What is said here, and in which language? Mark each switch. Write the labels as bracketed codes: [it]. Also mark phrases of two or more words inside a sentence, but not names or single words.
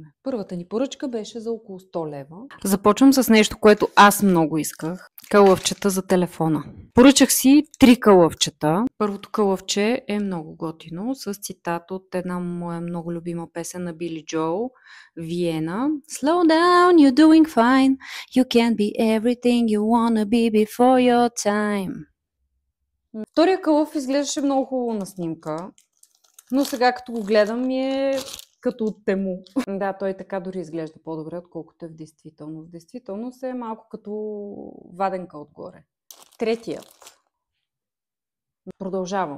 [bg] Първата ни поръчка беше за около 100 лева. Започвам с нещо, което аз много исках. Кълъвчета за телефона. Поръчах си 3 кълъвчета. Първото кълъвче е много готино, с цитат от една моя много любима песен на Били Джоел, Виена. [en] Slow down, you're doing fine. You can't be everything you wanna be before your time. [bg] Втория кълъв изглеждаше много хубаво на снимка, но сега като го гледам ми е като от Тему. Да, той така дори изглежда по-добре, отколкото е в действителност. В действителност е малко като ваденка отгоре. Третият. Продължавам.